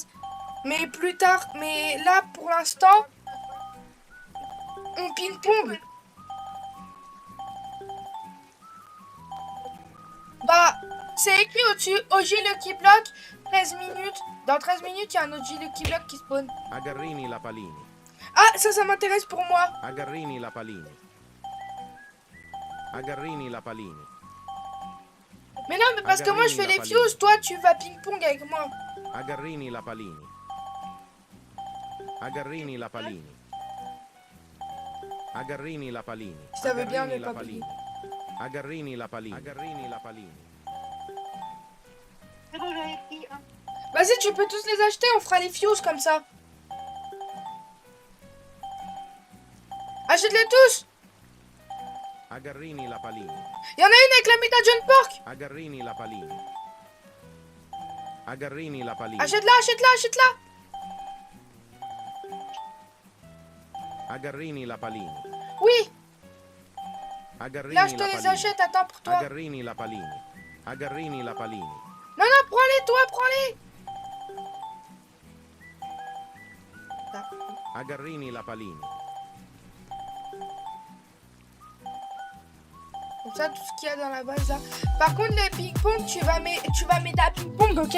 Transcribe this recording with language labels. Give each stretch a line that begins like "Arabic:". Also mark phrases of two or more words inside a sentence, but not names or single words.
French: Mais plus tard, mais là, pour l'instant, on ping-pong. Bah, c'est écrit au-dessus, OG Lucky Block, 13 minutes. Dans 13 minutes, il y a un OG Lucky Block qui spawn. Agarrini la Palini. Ah, ça m'intéresse pour moi. Agarrini la Palini. Agarrini la Palini. Mais non, mais parce que moi, je fais les fuses. Toi, tu vas ping-pong avec moi. Agarrini la Palini. Agarrini la Palini. Agarrini la Palini. Si ça veut bien, Agarrini ne la pas Palini. Agarrini la Palini. Agarrini la Palini. C'est bon, j'avais pris un. Vas-y, tu peux tous les acheter. On fera les fuses comme ça. Achète-les tous. Agarrini la Palini. Il y en a une avec la méta John Pork. Agarrini la Palini. Agarrini la Palini. Achète-la. Agarrini la Palini. Oui, Agarrini là, je te la les Palini. achète. Attends pour toi. Agarrini la Palini. Agarrini la Palini. Non, prends-les, toi, prends-les. Agarrini la Palini. Comme ça, tout ce qu'il y a dans la base, là. Par contre, les ping-pong, tu vas m'aider à ping-pong, ok?